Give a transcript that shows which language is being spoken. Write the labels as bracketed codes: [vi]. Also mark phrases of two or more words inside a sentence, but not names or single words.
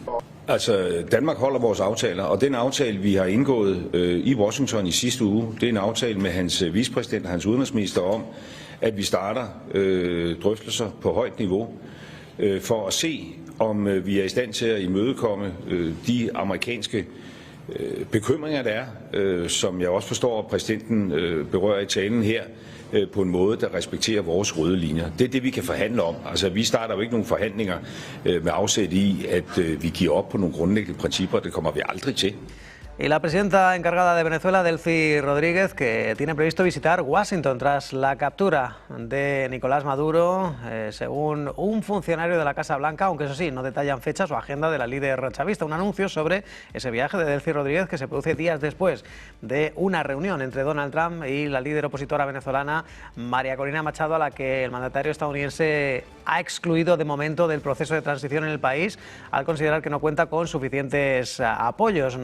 [da] Altså, Danmark holder vores aftaler, og den aftale, vi har indgået i Washington i sidste uge, det er en aftale med hans vicepræsident og hans udenrigsminister om, at vi starter drøftelser på højt niveau for at se, om vi er i stand til at imødekomme de amerikanske bekymringer, der er, som jeg også forstår, at præsidenten berører i talen her, på en måde, der respekterer vores røde linjer. Det er det, vi kan forhandle om. Altså, vi starter jo ikke nogen forhandlinger med afsæt i, at vi giver op på nogle grundlæggende principper. Det kommer vi aldrig til. [es] Y la presidenta encargada de Venezuela, Delcy Rodríguez, que tiene previsto visitar Washington tras la captura de Nicolás Maduro, según un funcionario de la Casa Blanca, aunque eso sí, no detallan fechas o agenda de la líder chavista. Un anuncio sobre ese viaje de Delcy Rodríguez que se produce días después de una reunión entre Donald Trump y la líder opositora venezolana María Corina Machado, a la que el mandatario estadounidense ha excluido de momento del proceso de transición en el país al considerar que no cuenta con suficientes apoyos.